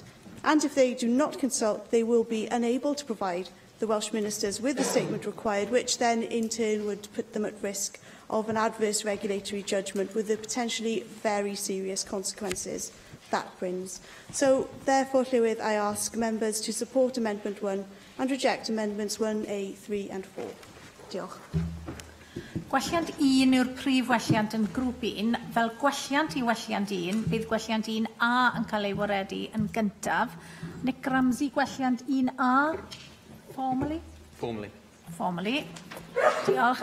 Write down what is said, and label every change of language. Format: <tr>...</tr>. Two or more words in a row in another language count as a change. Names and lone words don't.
<en>And if they do not consult, they will be unable to provide the Welsh Ministers with the statement required, which then in turn would put them at risk of an adverse regulatory judgment with the potentially very serious consequences that brings. So, therefore, Llywydd, I ask members to support Amendment 1 and reject Amendments 1A, 3 and 4.</en> <cy>Diolch. Gwelliant 1 yw'r prif welliant yn grŵp 1. Fel gwelliant i welliant 1, bydd gwelliant 1A yn cael ei waredu yn gyntaf. Nick Ramsey, gwelliant 1A.</cy> <en>Formally? Formally. Formally.</en> <cy>Diolch.</cy>